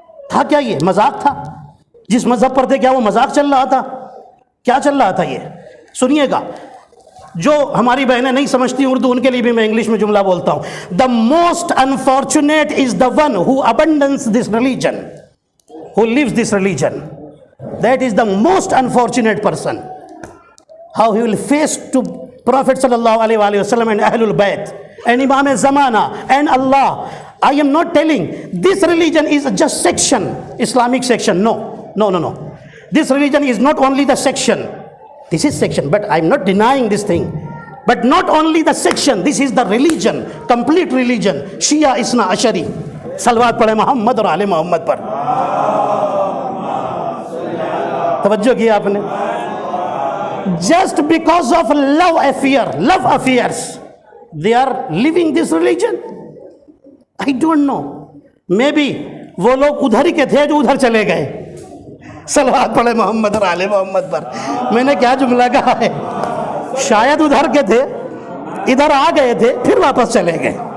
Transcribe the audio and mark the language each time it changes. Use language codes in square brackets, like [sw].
[ur] تھا کیا یہ مذاق تھا؟ جس مذہب پر تھے کیا وہ مذاق چل رہا تھا؟ کیا چل رہا تھا یہ؟ سنیے گا، جو ہماری بہنیں نہیں سمجھتی اردو ان کے لیے بھی میں انگلش میں جملہ بولتا ہوں۔ [en] The most unfortunate is the one who abandons this religion, who lives this religion. That is the most unfortunate person. How he will face to Prophet sallallahu alaihi wasallam and Ahlul Bayt and Imam Zamana and Allah. I am not telling this religion is just section, Islamic section. No. This religion is not only the section. This is section, but I am not denying this thing. But not only the section, this is the religion, complete religion. Shia Isna Ashari. [ur] Salawat padhe Muhammad اور آل محمد پر۔ توجہ کیا آپ نے؟ [en] Just because of love affairs, they are living this religion. I don't know. Maybe [ur] وہ لوگ ادھر ہی کے تھے جو ادھر چلے گئے۔ صلوات پڑھے محمد اور آل محمد پر۔ میں نے کیا جملہ کہا ہے؟ شاید ادھر کے تھے، ادھر آ گئے تھے، پھر واپس چلے گئے۔